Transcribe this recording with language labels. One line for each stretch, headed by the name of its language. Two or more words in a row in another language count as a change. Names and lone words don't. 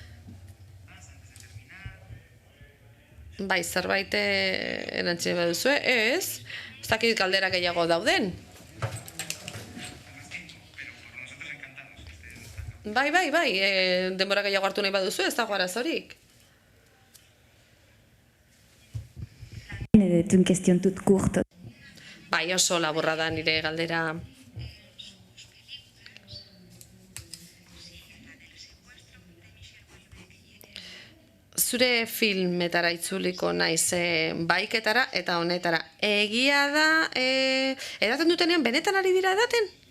Basque: Bai, zerbait erantzine baduzue, ez dakit galdera gehiago dauden. Bai, denbora gehiago hartu nahi baduzu, ez dago arazorik.
French: Une question toute courte.
Basque: Bai, oso laburra da nire galdera. Zure filmetara itzuliko naiz baiketara eta honetara. Egia da, edaten dutenean, benetan ari dira edaten?